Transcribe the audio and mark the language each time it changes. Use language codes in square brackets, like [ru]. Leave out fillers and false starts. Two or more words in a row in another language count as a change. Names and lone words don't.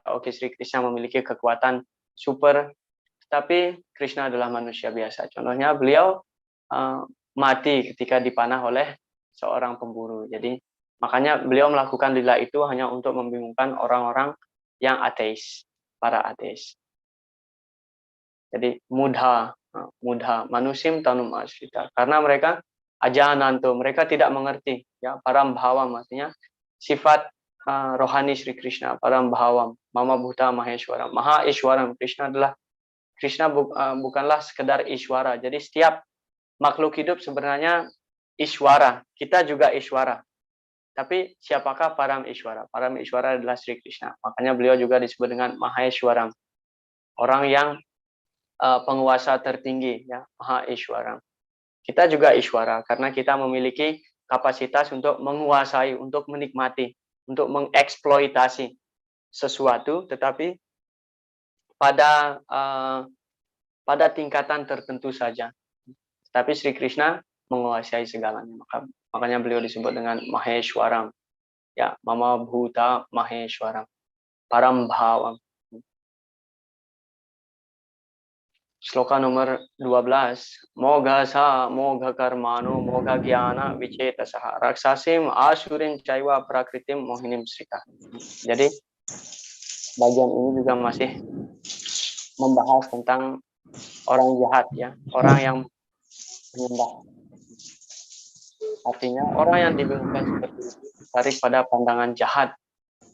[id] Oke, Sri Krishna memiliki kekuatan super, tapi Krishna adalah manusia biasa. Contohnya beliau mati ketika dipanah oleh seorang pemburu. Jadi makanya beliau melakukan lila itu hanya untuk membingungkan orang-orang yang ateis, para ateis. [sa] Jadi मूढा मानुषीं तनुम् आश्रिता. [id] Karena mereka ajananto, mereka tidak mengerti, ya, [sa] परं भावम्, [id] artinya sifat rohani Sri Krishna, [sa] परं भावम् मम भूत महेश्वरम् महा ईश्वरम्. [id] Krishna bukanlah sekedar ishwara. Jadi setiap makhluk hidup sebenarnya ishwara. Kita juga ishwara. Tapi siapakah [sa] परम ईश्वर? परम ईश्वर [id] adalah Sri Krishna. Makanya beliau juga disebut dengan maheshwaram. Orang yang penguasa tertinggi, ya, [sa] महा ईश्वरम्. [id] Kita juga ishwara karena kita memiliki kapasitas untuk menguasai, untuk menikmati, untuk mengeksploitasi sesuatu, tetapi pada tingkatan tertentu saja. Tapi Sri Krishna menguasai segalanya. Makanya beliau disebut dengan Maheshwaram. [sa] Ya, मम भूत महेश्वरम्. परं भावम्. [id] Sloka nomor 12. [sa] मोघ स मोघ कर्माणो मोघ ज्ञाना विचेतसः राक्षसीम् आसुरीम् चैव प्रकृतिम् मोहिनीम् श्रिताः. [id] Jadi bagian ini juga masih membahas tentang orang jahat, ya, orang yang menyembah. Artinya orang yang dibingungkan seperti itu tarik pada pandangan jahat.